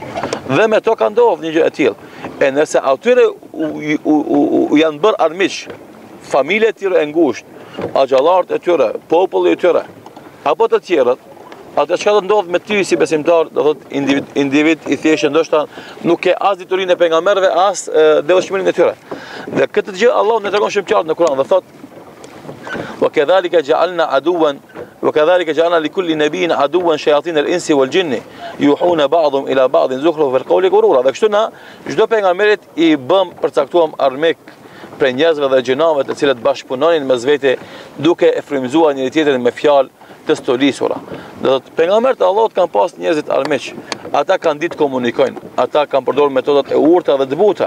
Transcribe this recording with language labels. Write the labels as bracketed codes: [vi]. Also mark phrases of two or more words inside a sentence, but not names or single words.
[sq] Dhe me to ka ndodhur një gjë e tillë. E nëse atyre u janë bërë armiq, familje e tyre e ngushtë, axhallarët e tyre, populli e tyre, apo të tjerët, atë çka do ndodh me ty si besimtar, do thotë individ i thjeshtë, ndoshta nuk ke as diturinë e pejgamberëve, as devotshmërinë e tyre. Dhe këtë gjë Allahu na tregon shumë qartë në Kur'an dhe thotë: [ar] "وكذلك جعلنا لكل نبي عدوا شياطين الإنس والجن يوحون بعضهم إلى بعض زخرف القول غرورا." [sq] Dhe kështu na çdo pejgamberit i bëm përcaktuam armik për njerëzve dhe gjinave të cilët bashkëpunonin mes vete duke e frymëzuar njëri tjetrin me fjalë të stolisura. Do thotë pejgamberët e Allahut kanë pas njerëzit armiq. Ata kanë ditë komunikojnë, ata kanë përdorur metodat e urta dhe të buta.